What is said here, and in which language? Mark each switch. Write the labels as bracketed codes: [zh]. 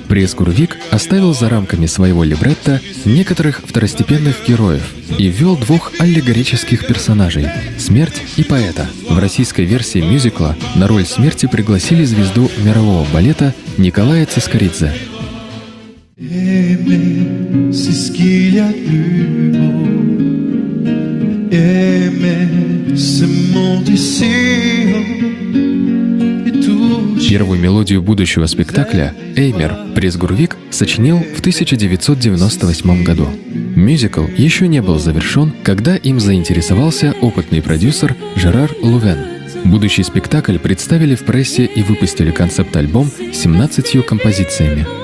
[ru] Пресгурвик оставил за рамками своего либретто некоторых второстепенных героев и ввел двух аллегорических персонажей – смерть и поэта. В российской версии мюзикла на роль смерти пригласили звезду мирового балета Николая Цискоридзе. [fr] Aimer, c'est ce qu'il y a de plus beau. Aimer, ce monde ici et tout. [ru] Первую мелодию будущего спектакля «Эймер» Пресгурвик сочинил в 1998 году. Мюзикл еще не был завершен, когда им заинтересовался опытный продюсер Жерар Лувен. Будущий спектакль представили в прессе и выпустили концепт-альбом с 17 композициями.